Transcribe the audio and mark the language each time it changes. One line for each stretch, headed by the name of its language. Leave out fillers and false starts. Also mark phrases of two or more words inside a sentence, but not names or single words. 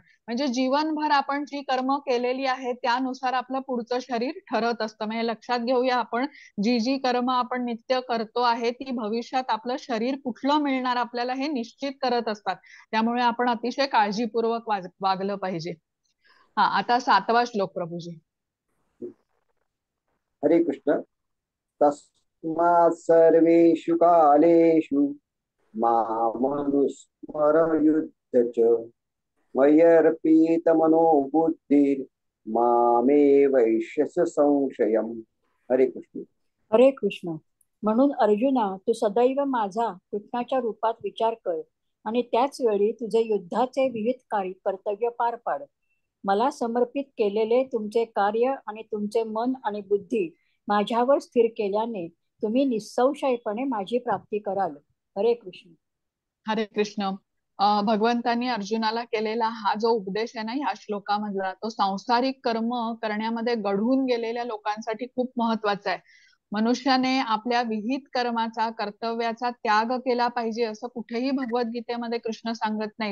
Marathi: म्हणजे जीवनभर आपण जी कर्म केलेली आहेत त्यानुसार आपलं पुढचं शरीर ठरत असतं. म्हणजे लक्षात घेऊया आपण, जी जी कर्म आपण नित्य करतो आहे ती भविष्यात आपलं शरीर कुठलं मिळणार आपल्याला हे निश्चित करत असतात. त्यामुळे आपण अतिशय काळजीपूर्वक वागलं पाहिजे. हा, आता 7वा श्लोक प्रभूजी.
Sanskrit: हरे कृष्ण. तस्मात् सर्वेषु कालेषु मामनुस्मरयुध्य च मय्यर्पितमनो बुद्धिर् मामे वैश्यस्य संशयम्. हरे कृष्ण. हरे कृष्ण.
Marathi: म्हणून अर्जुना, तू सदैव माझा कृष्णाच्या रूपात विचार कर आणि त्याच वेळी तुझे युद्धाचे विविध कर्तव्य पार पाड. मला समर्पित केलेले तुमचे कार्य आणि तुमचे मन आणि बुद्धी माझ्यावर स्थिर केल्याने तुम्ही निसंशयपणे माझी प्राप्ती कराल.
Sanskrit: हरे कृष्ण. हरे कृष्ण.
Marathi: भगवंतांनी अर्जुनाला केलेला हा जो उपदेश आहे ना ह्या श्लोकामधला, तो सांसारिक कर्म करण्यामध्ये गढून गेलेल्या लोकांसाठी खूप महत्वाचा आहे. मनुष्याने आपल्या विहित कर्माचा, कर्तव्याचा त्याग केला पाहिजे असं कुठेही भगवद्गीतेमध्ये कृष्ण सांगत नाहीत.